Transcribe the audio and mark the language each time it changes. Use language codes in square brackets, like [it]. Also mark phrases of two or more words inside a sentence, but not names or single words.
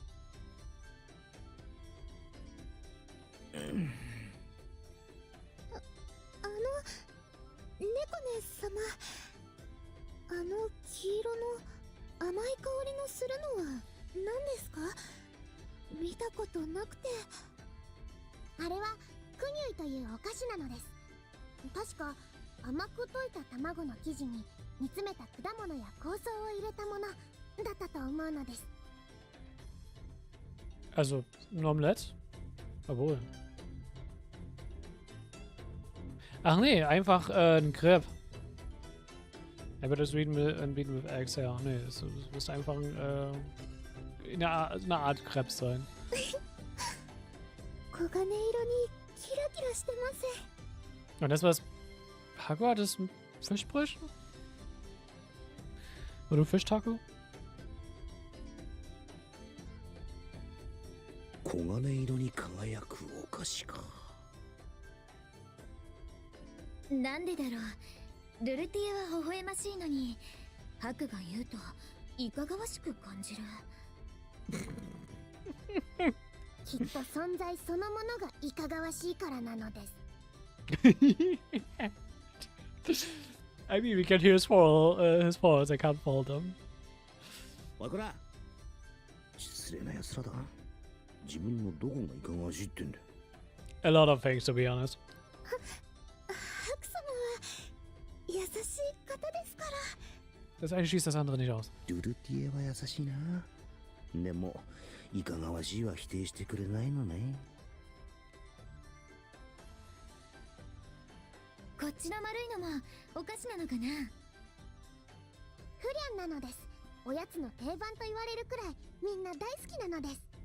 [ja] 猫ね様、黄色の甘い香りのするのは何ですか？見たことなくて。あれはクニュイというお菓子なのです。確か甘く溶いた卵の生地に煮詰めた果物や香草を入れたものだったと思うのです。 [de] Also, ein Omelett? Obwohl. Ach nee, einfach ein Crepe. Aber das [en] Beaten with Eggs, [de] ja. Nee, es muss einfach eine Art Crepe sein. [ja] 黄金色にキラキラしてます。 [de] Und das, was Haku hat, ist ein Fischbrötchen? Oder ein Fischtaco? [ja] 黄金色に輝くお菓子か。なんでだろう。ルルティエは微笑ましいのに、ハクが言うといかがわしく感じる。きっと存在そのものがいかがわしいからなのです。 [en] I mean, we can hear his falls. I can't fault them. [ja] おいこら、失礼な奴らだ。自分のどこがいかがわしいってんだ。 [en] A lot of things, to be honest. [ja] ハク様は優しい方ですから。 [de] Das eine schließt das andere nicht aus. [ja] ルルティエは優しいな。でもいかがわしいは否定してくれないのね。こっちの丸いのもお菓子なのかな。フリャンなのです。おやつの定番と言われるくらいみんな大好きなのです。